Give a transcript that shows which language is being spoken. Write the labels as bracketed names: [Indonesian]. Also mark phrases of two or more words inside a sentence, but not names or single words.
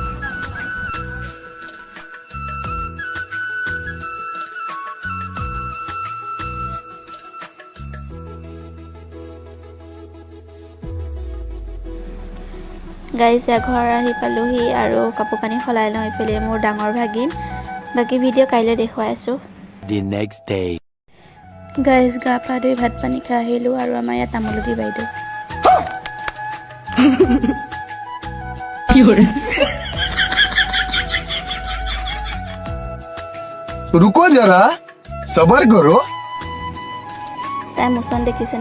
[Assamese] গাইস ঘৰ আহি পালোহি আৰু কাপোৰ কানি খলাই লওঁ ইফালে মোৰ ডাঙৰ ভাগিন বাকি ভিডিও কাইলৈ দেখুৱাই আছো [English] The next day গাইস গা পা ধুই ভাত পানী খাই আহিলো আৰু আমাৰ ইয়াত তামুলুটি বাইদেউ [Hindi] रुको जरा सबर करो [Assamese] তাই মোচন দেখিছেনে